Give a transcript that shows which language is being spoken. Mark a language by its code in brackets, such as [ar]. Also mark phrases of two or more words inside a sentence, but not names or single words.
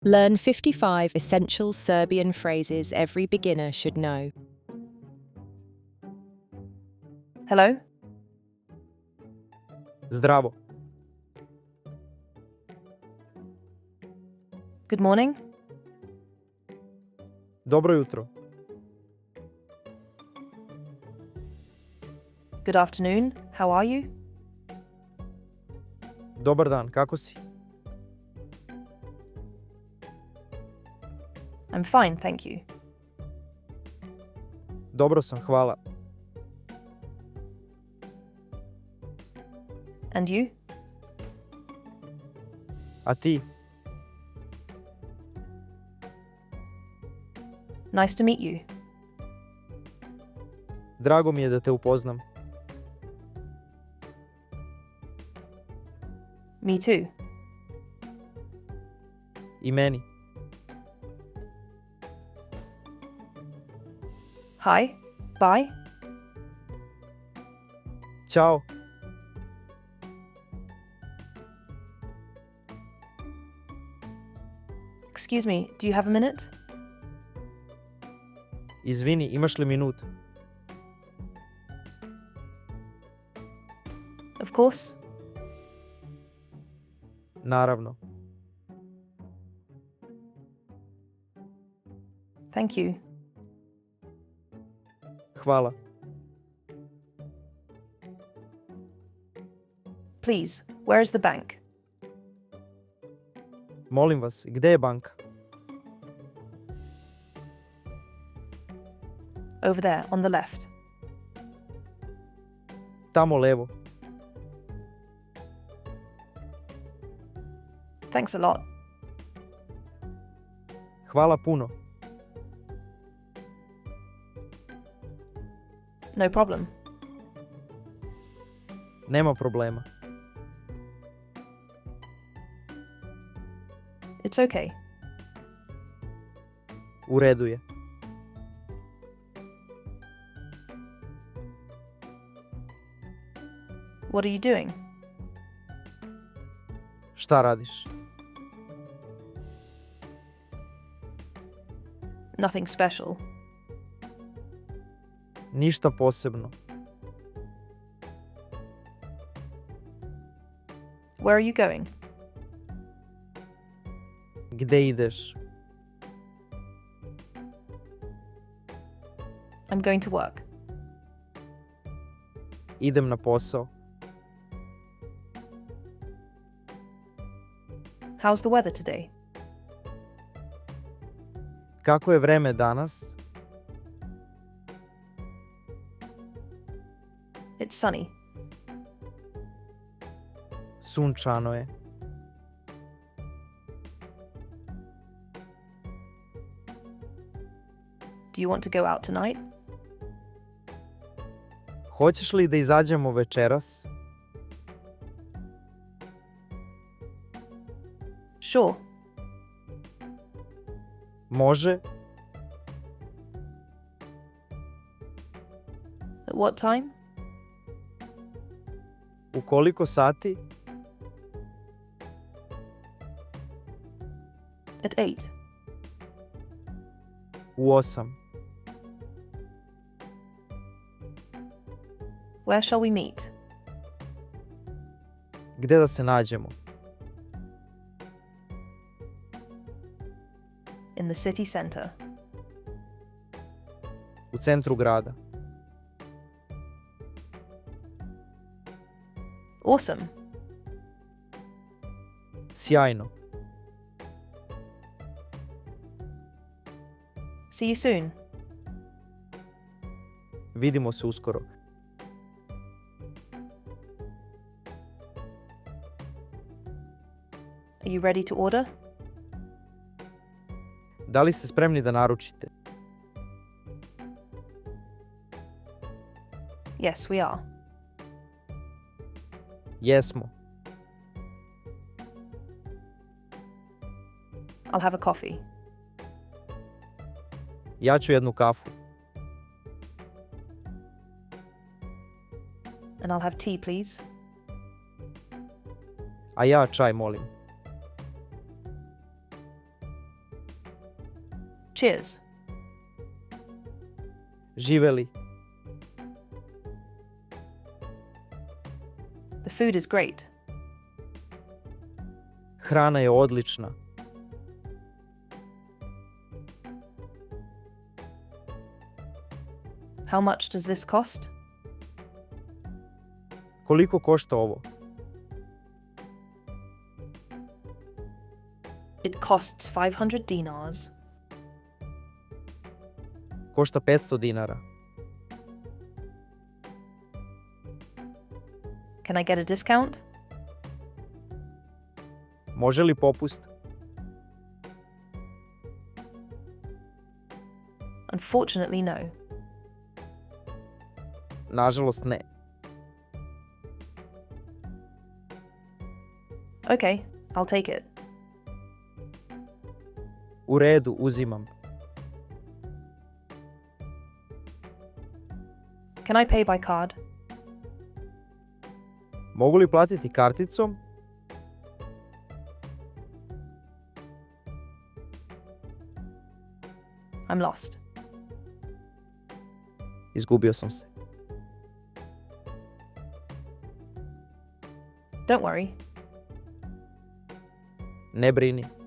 [en] Learn 55 essential Serbian phrases every beginner should know. Hello? [sr] Zdravo. [en] Good morning? [sr] Dobro jutro. [en] Good afternoon. How are you? [sr] Dobar dan, kako si? [en] I'm fine, thank you. [sr] Dobro sam, hvala. [en] And you? [sr] A ti? [en] Nice to meet you. [sr] Drago mi je da te upoznam. [en] Me too. [sr] I meni. [en] Hi. Bye. [sr] Ćao. [en] Excuse me, do you have a minute? [sr] Izvini, imaš li minut? [en] Of course. [sr] Naravno. [en] Thank you. [sr] Hvala. [en] Please, where is the bank? [sr] Molim vas, gde je banka? [en] Over there, on the left. [sr] Tamo levo. [en] Thanks a lot. [sr] Hvala puno. [en] No problem. [sr] Nema problema. [en] It's okay. [sr] U redu je. [en] What are you doing? [sr] Šta radiš? [en] Nothing special. [sr] Ništa posebno. [en] Where are you going? [sr] Gde ideš? [en] I'm going to work. [sr] Idem na posao. [en] How's the weather today? [sr] Kako je vreme danas? [en] It's sunny. [sr] Sunčano je. [en] Do you want to go out tonight? [sr] Hoćeš li da izađemo večeras? [en] Sure. [sr] Može. [en] At what time? [sr] U koliko sati? [en] At 8. [sr] U 8. [en] Where shall we meet? [sr] Gde da se nađemo? [en] In the city center. [sr] U centru grada. [en] Awesome. [sr] Sjajno. [en] See you soon. [sr] Vidimo se uskoro. [en] Are you ready to order? [sr] Da li ste spremni da naručite? [en] Yes, we are. [sr] Jesmo. [en] I'll have a coffee. [sr] Ja ću jednu kafu. [en] And I'll have tea, please. [sr] A ja čaj, molim. [en] Cheers. [sr] Živeli. [en] The food is great. [sr] Hrana je odlična. [en] How much does this cost? [sr] Koliko košta ovo? [en] It costs 500 dinars. [sr] Košta 500 dinara. [en] Can I get a discount? [sr] Može li popust? [en] Unfortunately, no. [sr] Nažalost ne. [en] Okay, I'll take it. [sr] U redu, uzimam. [en] Can I pay by card? [sr] Mogu li platiti karticom? [en] I'm lost. [sr] Izgubio sam se. [en] Don't worry. [sr] Ne brini.